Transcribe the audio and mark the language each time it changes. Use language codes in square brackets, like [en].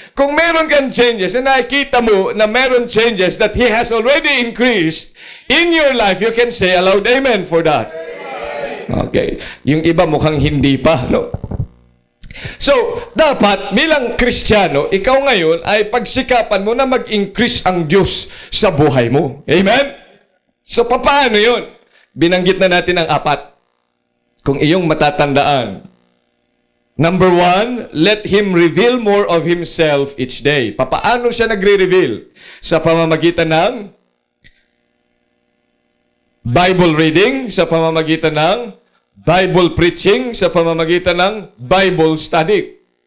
[tl] Kung meron kang changes, and nakikita mo na meron changes [en] that He has already increased in your life, you can say aloud, amen for that. [tl] Okay. Yung iba mukhang hindi pa, no? So, dapat bilang Kristiyano, ikaw ngayon ay pagsikapan mo na mag-increase ang Diyos sa buhay mo. Amen? So, paano yun? Binanggit na natin ang 4. Kung iyong matatandaan. [en] Number 1, let Him reveal more of Himself each day. [tl] Paano siya nagre-reveal? Sa pamamagitan ng Bible reading, sa pamamagitan ng Bible preaching, sa pamamagitan ng Bible study.